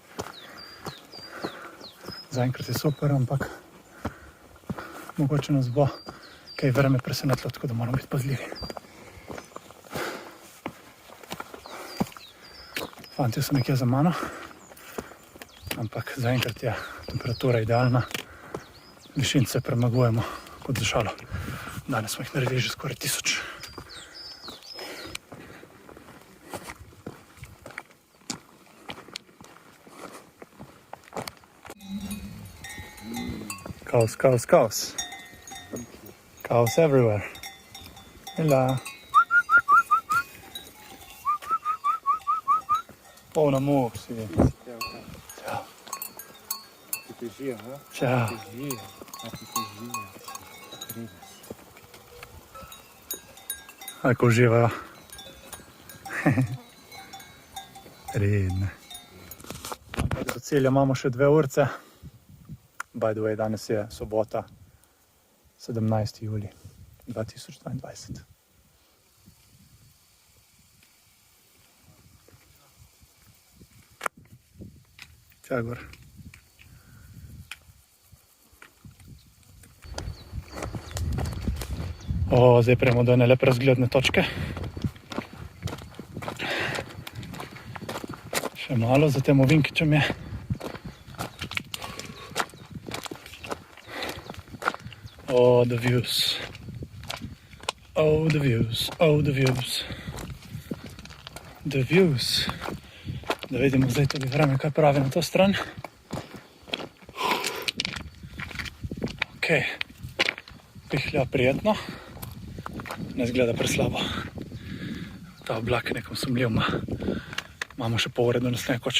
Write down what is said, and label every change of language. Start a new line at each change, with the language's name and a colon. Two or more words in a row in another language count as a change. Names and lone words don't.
Slovenian: Zaenkrat je super, ampak mogoče nas bo kaj vreme presenetilo, tako da moramo biti pazljivi. Fantje so nekje za mano, ampak zaenkrat je temperatura idealna. Višince premagujemo kot za šalo. Danes smo jih naredili že skoraj 1000.
English: Cows, cows, cows. Cows everywhere. Hela.
Slovenian: Polna muh si. Ćao. Ćao. Ako uživajo. Redne. cilja imamo še 2 urce.
English: By the way,
Slovenian: danes je sobota, 17. julij 2022. Tja gor. Zdaj prejmo do ene lepe razgledne točke. Še malo za tem ovinkičem je.
English: Oh, the views. Oh, the views. Oh, the views. The views.
Slovenian: Da vidimo zdaj tudi vreme, kaj pravi na to stran. Ok. Pihlja prijetno. Ne zgleda preslabo. Ta oblak je nekom sumljiv ima. Imamo še pol ure do naslednje koče.